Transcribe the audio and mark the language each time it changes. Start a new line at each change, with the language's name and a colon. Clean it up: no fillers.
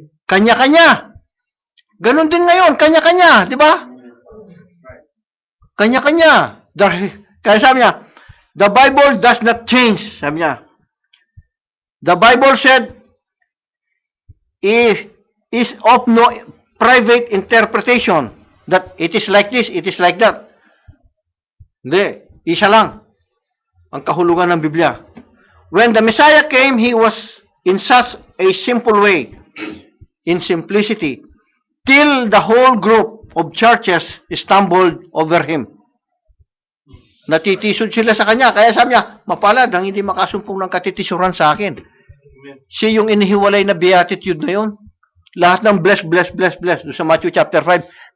Filipino: Kanya-kanya. Ganon din ngayon, kanya-kanya, di ba? Kanya-kanya. Kaya sabi niya,
English: the Bible does not change, sabi niya. The Bible said, is of no private interpretation, that it is like this, it is like that.
Filipino: Hindi, isa lang ang kahulugan ng Biblia.
English: When the Messiah came, he was in such a simple way, in simplicity, till the whole group of churches stumbled over him.
Filipino: Natitisod sila sa kanya, kaya sabi niya, mapalad ang hindi makasumpong ng katitisuran sa akin. Siya yung inihiwalay na beatitude na yun. Lahat ng bless, bless, bless, bless sa Matthew chapter 5.